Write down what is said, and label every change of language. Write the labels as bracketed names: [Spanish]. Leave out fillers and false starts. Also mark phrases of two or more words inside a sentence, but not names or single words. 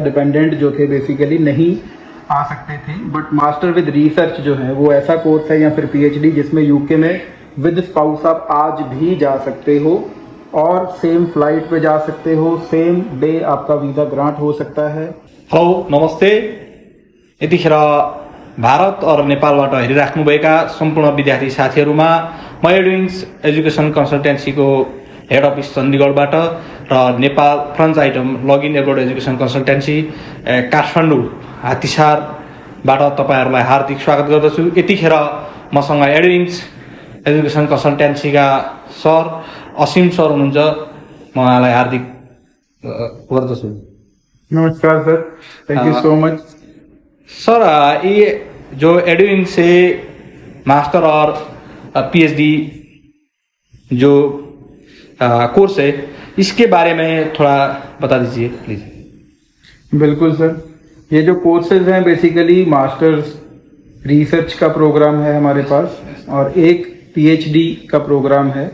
[Hindi] डिपेंडेंट जो थे बेसिकली नहीं आ सकते थे, बट [English] master with research [Hindi] जो है वो ऐसा कोर्स है या फिर पीएचडी जिसमें यूके में [English] with spouse [Hindi] आप आज भी जा सकते हो और [English] same flight [Hindi] पे जा सकते हो, [English] same day [Hindi] आपका वीज़ा ग्रांट हो सकता है। हेलो, नमस्ते। [Nepali] यतिखेर भारत और नेपालबाट हेरिराख्नुभएका सम्पूर्ण विद्यार्थी साथीहरूमा म एडविङ्स एजुकेसन कन्सल्टेन्सीको हेड अफिस चण्डीगढबाट र नेपाल फ्रन्च आइटम लगइन एब्रोड एजुकेसन कन्सल्टेन्सी काठमाडौँ हात्तीसारबाट तपाईँहरूलाई हार्दिक स्वागत गर्दछु। यतिखेर मसँग एडविङ्स एजुकेसन कन्सल्टेन्सीका सर असीम सर हुनुहुन्छ, म उहाँलाई हार्दिक गर्दछु। नमस्कार सर, [English] thank you so much. [Hindi] सर, ये जो एडविंग से मास्टर और पीएचडी जो कोर्स है इसके बारे में थोड़ा बता दीजिए प्लीज। बिल्कुल सर, ये जो कोर्सेज हैं बेसिकली [English] masters research [Hindi] का प्रोग्राम है हमारे पास और एक पीएचडी का प्रोग्राम है।